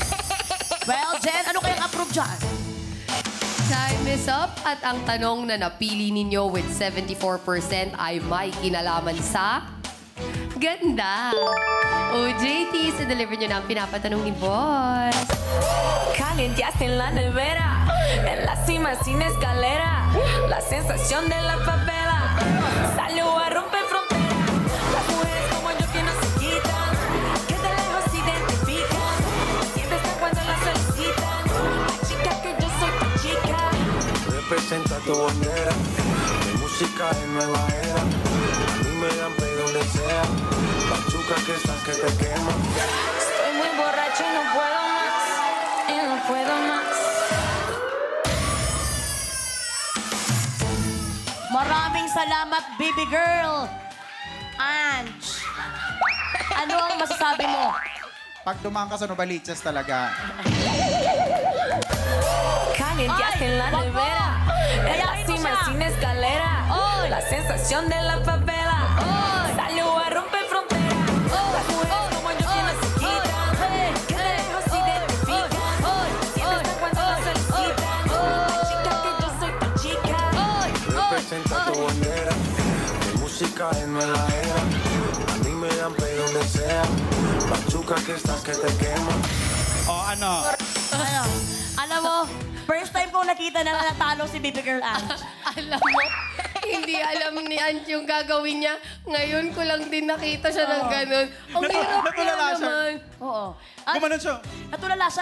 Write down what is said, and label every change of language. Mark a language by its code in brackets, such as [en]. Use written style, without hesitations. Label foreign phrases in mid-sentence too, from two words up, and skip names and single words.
[tl] Well, Jen, ano kayang approve dyan? [en] Time is up [tl] at ang tanong na napili ninyo with 74% ay may kinalaman sa ganda. OJT, sa deliver nyo na ang pinapatanong ni Boss. [es] Calienteaste en la nevera, en la cima sin escalera, la sensación de la favela salió a romper fronteras. Las mujeres como yo que no se quitan, que de lejos se identifican, siempre están cuando la solicitan. La chica que yo soy tu chica. Representa tu bandera, de música en nueva era. A mí me dan play donde sea, pachuca que estás que te quema. Estoy muy borracho y no puedo más, y no puedo más. [tl] Maraming salamat, [en] baby girl. [tl] Ange, ano ang masasabi mo? Pag dumaan ka sa Novaliches talaga. [es] Calienteaste en la Ay, nevera, en la [tl] Kayain mo [es] cima [tl] siya. [es] sin escalera, Ay. la sensación de la favela salió a romper fronteras. Las mujeres como yo que no se quitan, que de lejos se identifican, siempre están cuando la solicitan. La chica que yo soy tu chica. Representa tu bandera, de música en nueva era. A mí me dan play donde sea, pachuca que estás que te quema. [tl] O ano? Ano? Alam mo, [en] first time [tl] kong nakita na natalo si [en] baby girl [tl] Ange. Alam mo, hindi alam ni Ant yung gagawin niya. Ngayon ko lang din nakita siya ng ganun. Ang hirap kaya natulala siya. naman. Oo. At Gumanon siya. natulala siya.